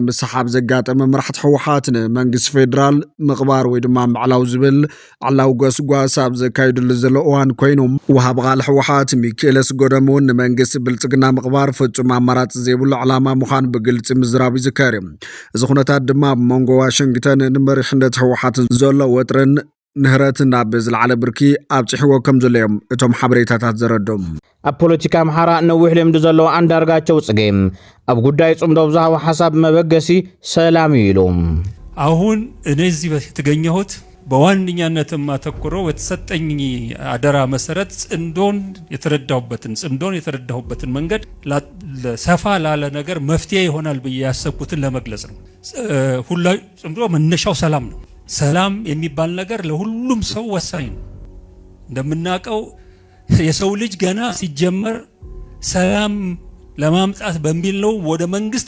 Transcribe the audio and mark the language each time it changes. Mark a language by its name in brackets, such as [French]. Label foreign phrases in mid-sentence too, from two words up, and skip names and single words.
[Tigrinya] ምስሓብ ዘጋጠመ መራሕቲ ሕወሓት ንመንግስቲ ፌደራል ምቕባር ወይ ድማ ምዕላው ዝብል ዓላው ጎስጓስ ኣብ ዘካይድሉ ዘሎ እዋን ኮይኑ ወሃብ ቃል ሕወሓት ሚካኤለስ ጎደም እውን ንመንግስቲ ብልጽግና ምቕባር ፍጹም ኣማራፂ ዘይብሉ ዕላማ ምዃኑ ብግልፂ ምዝራብ ይዝከር እዚ ኩነታት ድማ ብመንጎ ዋሽንግተን ንመሪሕነት ሕወሓት ዘሎ ወጥርን ንህረትን ናብ ዝለዓለ ብርኪ ኣብፅሕዎ ከም ዘለዮም እቶም ሓበሬታታት ዘረዶም ኣብ ፖለቲካ ኣምሓራ ነዊሕ ልምዲ ዘለዎ አንዳርጋቸው ጽጌ ኣብ ጉዳይ ጽምዶ ዝሃቡ ሓሳብ መበገሲ ሰላም ይሉም [Amharic] አሁን እነዚህ የተገኘሁት በዋንኛነት ማተኩረው የተሰጠኝ አደራ መሰረት ጽምዶን የተረዳሁበትን መንገድ ለሰፋ ላለ ነገር መፍትሄ ይሆናል ብዬ ያሰብኩትን ለመግለጽ ነው ሁሉ ጽምዶ መነሻው ሰላም ነው ሰላም የሚባል ነገር ለሁሉም ሰው ወሳኝ ነው እንደምናቀው የሰው ልጅ ገና ሲጀመር ሰላም ለማምጣት በሚል ነው ወደ መንግስት